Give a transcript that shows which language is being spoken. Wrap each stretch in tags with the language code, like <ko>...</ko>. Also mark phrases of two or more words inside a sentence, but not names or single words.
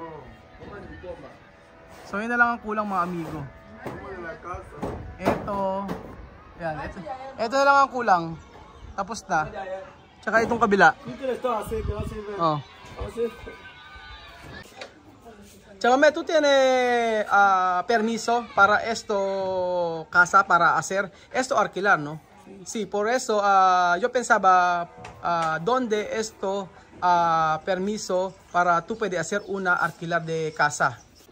<tl>So yun na lang ang kulang mga amigo. Ito. Yan, ito na lang ang kulang. Tapos na. Tsaka itong kabila. Oh. Tsaka may</tl> <es>tú tiene permiso para esto casa para hacer esto alquilar, ¿no? Sí, por eso yo pensaba donde esto permiso para tú puedes hacer una alquilar de casa.</es>